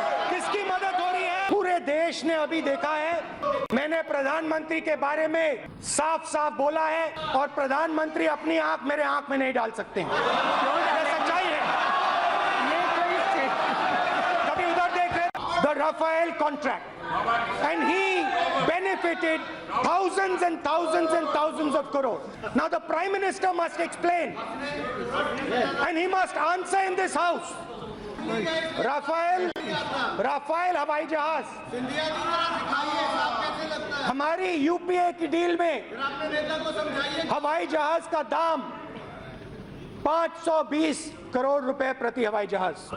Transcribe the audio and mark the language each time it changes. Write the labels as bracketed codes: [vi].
[hi] किसकी मदद हो रही है? पूरे देश ने अभी देखा है। मैंने प्रधानमंत्री के बारे में साफ साफ बोला है और प्रधानमंत्री अपनी आंख मेरे आंख में नहीं डाल सकते हैं। ये सच्चाई है। कभी उधर देख रहे [en] the Rafael contract, and he benefited thousands and thousands and thousands of crores. Now the Prime Minister must explain, and he must answer in this house. [hi] Rafale हवाई जहाज, हमारी यूपीए की डील में हवाई जहाज का दाम 520 करोड़ रुपए प्रति हवाई जहाज।